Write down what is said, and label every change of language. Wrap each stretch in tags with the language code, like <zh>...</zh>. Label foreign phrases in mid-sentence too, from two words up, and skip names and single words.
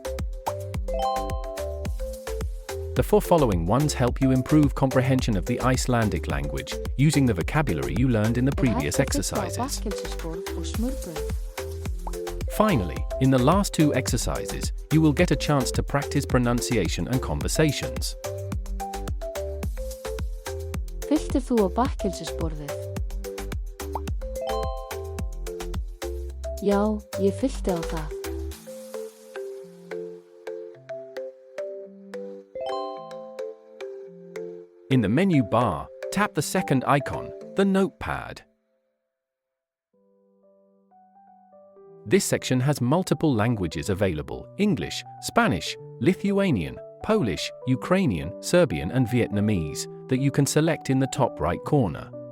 <en>The four following ones help you improve comprehension of the Icelandic language, using the vocabulary you learned in the previous exercises. Finally, in the last two exercises, you will get a chance to practice pronunciation and conversations.</en> <is>Fylltir þú á bakkelsisborðið? Já, ég fyllti á það.</is> <en>In the menu bar, tap the second icon, the notepad. This section has multiple languages available: English, Spanish, Lithuanian, Polish, Ukrainian, Serbian, and Vietnamese, that you can select in the top right corner.</en>